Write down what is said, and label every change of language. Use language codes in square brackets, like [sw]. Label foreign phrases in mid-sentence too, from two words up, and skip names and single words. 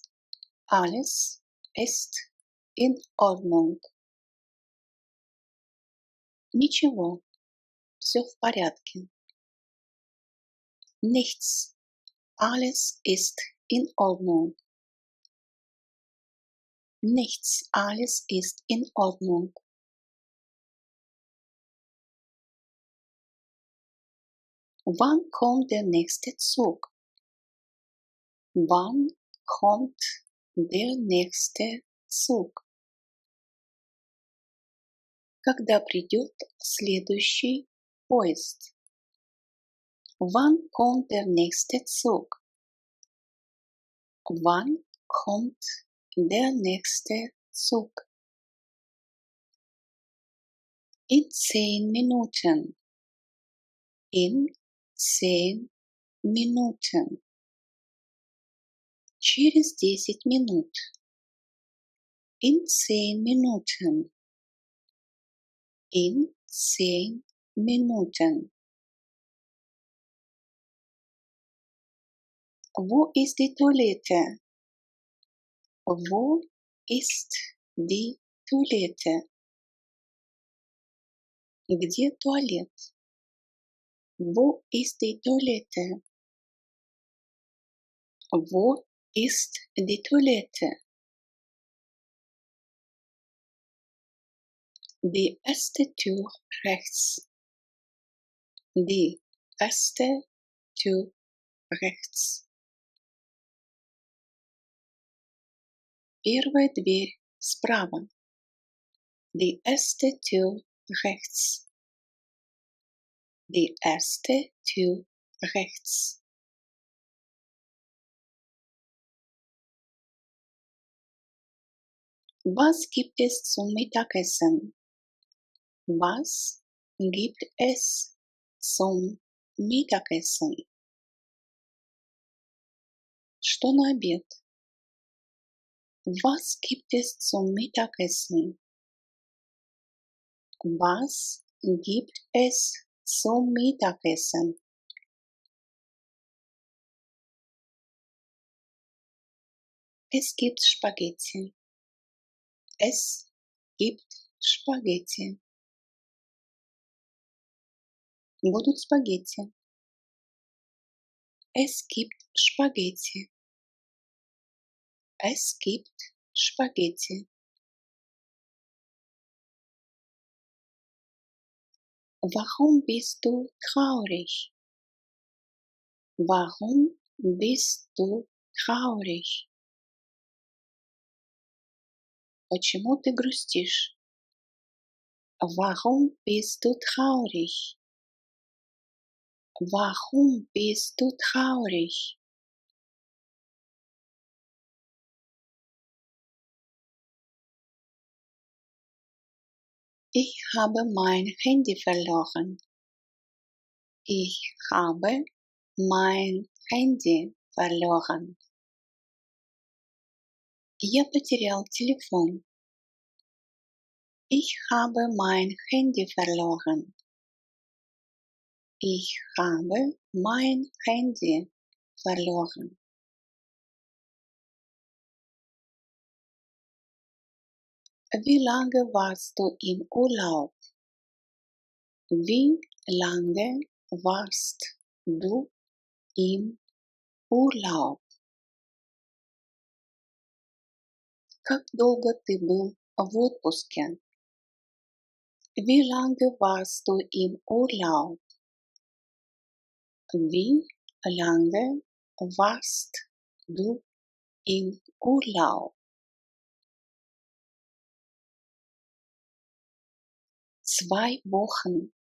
[de] Alles ist in Ordnung. [ru] Ничего. Всё в порядке. [de] Nichts. Alles ist in Ordnung. Nichts. Alles ist in Ordnung. Wann kommt der nächste Zug? Wann kommt der nächste Zug? [ru] Когда придет следующий поезд? [de] Wann kommt der nächste Zug? Wann kommt der nächste Zug? In 10 Minuten. In 10 Minuten. [ru] Через 10 минут. [de] In 10 Minuten. In 10 Minuten. Wo ist die Toilette? Wo ist die Toilette? [ru] Где туалет? [de] Wo ist die Toilette? Wo ist die Toilette? Die erste Tür rechts. Die erste Tür rechts. [ru] Первая дверь справа. [de] Die erste Tür rechts. Die erste Tür rechts. Was gibt es zum Mittagessen? Was gibt es zum Mittagessen? [ru] Что на обед? [de] Was gibt es zum Mittagessen? Was gibt es zum Mittagessen? Es gibt Spaghetti. Es gibt Spaghetti. [ru] Будут спагетти. [de] Es gibt Spaghetti. Es gibt Spaghetti. Warum bist du traurig? Warum bist du traurig? [ru] Почему ты грустишь? [de] Warum bist du traurig? Warum bist du traurig? Ich habe mein Handy verloren. Ich habe mein Handy verloren. [ru] Я потерял телефон. [de] Ich habe mein Handy verloren. Ich habe mein Handy verloren. Wie lange warst du im Urlaub? Wie lange warst du im Urlaub? [ru] Как долго ты был в отпуске? [de] Wie lange warst du im Urlaub? Wie lange warst du im Urlaub? 2 Wochen.